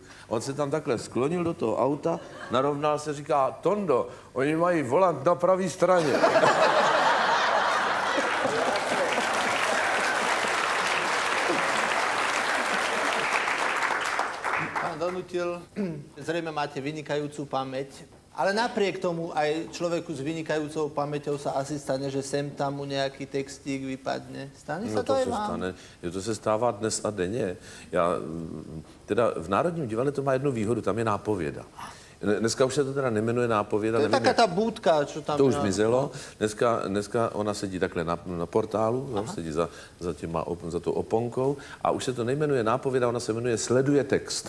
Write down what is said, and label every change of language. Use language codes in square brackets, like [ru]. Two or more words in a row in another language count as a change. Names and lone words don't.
[cs] On se tam takhle sklonil do toho auta, narovnal se, říká, Tondo, oni mají volant na pravé straně. [sk] Pán Donutil, zrejme máte vynikajúcu pamäť, ale napriek tomu aj človeku s vynikajúcou pamäťou sa asi stane, že sem tam mu nejaký textík vypadne. Stane sa No to to aj [cs] se vám? stane. Jo, to se stává dnes a denně. Teda v Národním divadle to má jednu výhodu, tam je nápověda. Dneska už se to teda nemenuje nápověda. [sk] To je taká tá búdka, čo tam... [cs] To už zmizelo. Dneska ona sedí takhle na portálu, no, sedí za tou oponkou a už se to nejmenuje nápověda, ona se jmenuje Sleduje text.